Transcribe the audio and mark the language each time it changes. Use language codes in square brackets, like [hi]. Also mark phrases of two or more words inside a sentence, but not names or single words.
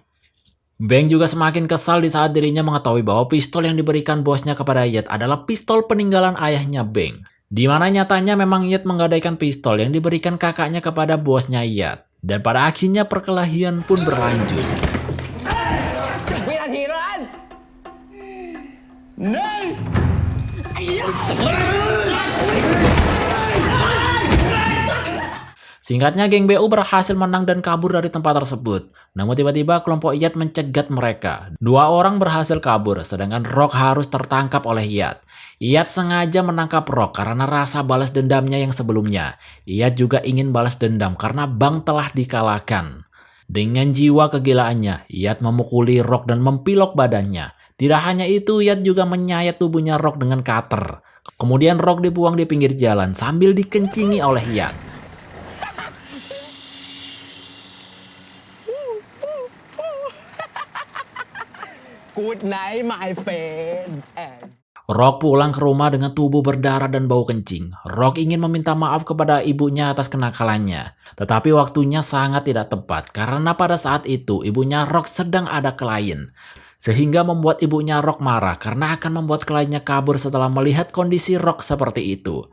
[id] Beng juga semakin kesal di saat dirinya mengetahui bahwa pistol yang diberikan bosnya kepada Iyad adalah pistol peninggalan ayahnya Beng. Di mana nyatanya memang Iyad menggadaikan pistol yang diberikan kakaknya kepada bosnya Iyad. Dan pada akhirnya perkelahian pun berlanjut. [th] 10 วินาทีแล้วนั้นหนึ่ง [id] Singkatnya, geng BU berhasil menang dan kabur dari tempat tersebut. Namun tiba-tiba kelompok Iyad mencegat mereka. Dua orang berhasil kabur, sedangkan Rock harus tertangkap oleh Iyad. Iyad sengaja menangkap Rock karena rasa balas dendamnya yang sebelumnya. Iyad juga ingin balas dendam karena Bang telah dikalahkan. Dengan jiwa kegilaannya, Iyad memukuli Rock dan mempilok badannya. Tidak hanya itu, Iyad juga menyayat tubuhnya Rock dengan cutter. Kemudian Rock dibuang di pinggir jalan sambil dikencingi oleh Iyad. [en] Good night my friend. [id] Rock pulang ke rumah dengan tubuh berdarah dan bau kencing. Rock ingin meminta maaf kepada ibunya atas kenakalannya. Tetapi waktunya sangat tidak tepat karena pada saat itu ibunya Rock sedang ada klien. Sehingga membuat ibunya Rock marah karena akan membuat kliennya kabur setelah melihat kondisi Rock seperti itu.